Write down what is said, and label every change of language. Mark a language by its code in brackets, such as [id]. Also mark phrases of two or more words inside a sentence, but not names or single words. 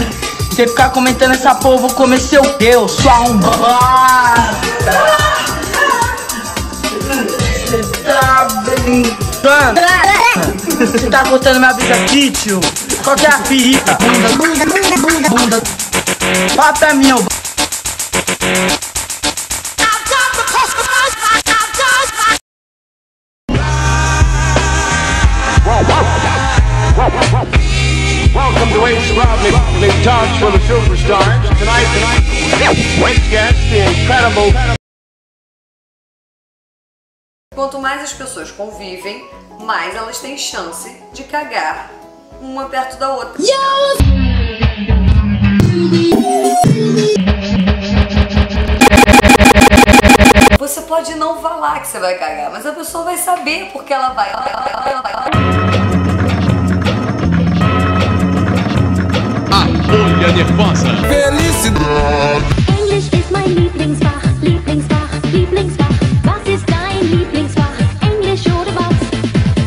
[pt] Você ficar comentando essa porra, eu vou comer seu Deus, sua arrombada. Você tá brincando? Você tá cortando minha vida aqui, tio? Qual que é a ferida? Bunda. Fala pra mim, ô. [en] Welcome to Ace Rodney Talks for the Superstars. Tonight, guest, the incredible. [pt] Quanto mais as pessoas convivem, mais elas têm chance de cagar uma perto da outra. Você pode não falar que você vai cagar, mas a pessoa vai saber porque ela vai. Folha nervosa. [de] Englisch ist mein Lieblingsfach, Lieblingsfach. Was ist dein Lieblingsfach? Englisch oder was?